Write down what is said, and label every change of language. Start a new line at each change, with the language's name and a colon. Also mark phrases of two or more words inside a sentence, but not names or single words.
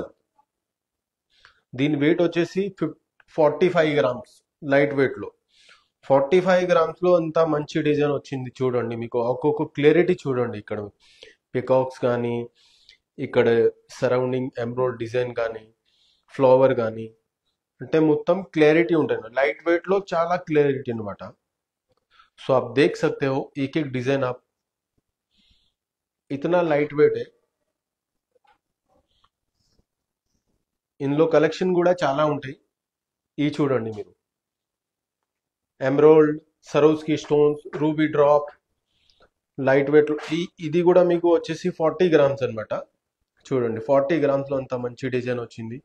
Telugu: దీని వెయిట్ వచ్చేసి 45 గ్రామ్స్
English: light weight
Telugu: లో. 45 గ్రామ్స్ లో అంత మంచి డిజైన్ వచ్చింది చూడండి. మీకు ఒక్కొక్క క్లారిటీ చూడండి. ఇక్కడ పికాక్స్ కానీ, ఇక్కడ
English: surrounding emerald design
Telugu: కానీ, ఫ్లవర్ కానీ, అంటే మొత్తం క్లారిటీ ఉంటుంది.
English: light weight
Telugu: लो చాలా క్లారిటీ అన్నమాట.
Hindi: आप देख सकते हो एक एक डिजाइन. आप इतना
English: light weight
Hindi: है.
Telugu: ఇందులో కలెక్షన్ కూడా చాలా ఉంటాయి. ఈ చూడండి మీరు.
English: emerald, Swarovski stones, ruby drop, light weight.
Telugu: ఇది కూడా మీకు వచ్చేసి 40 గ్రామ్స్ అన్నమాట. చూడండి 40 గ్రామ్స్ లో అంత మంచి డిజైన్ వచ్చింది.